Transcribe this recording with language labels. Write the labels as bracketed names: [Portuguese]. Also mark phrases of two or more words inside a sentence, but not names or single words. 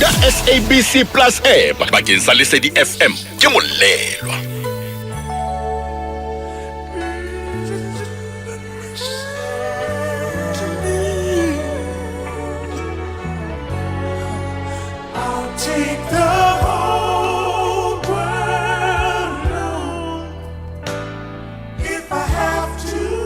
[Southern Sotho] SABC Plus app bakeng sa Lesedi FM ke Molelwa. [English] Take the whole world if I have to.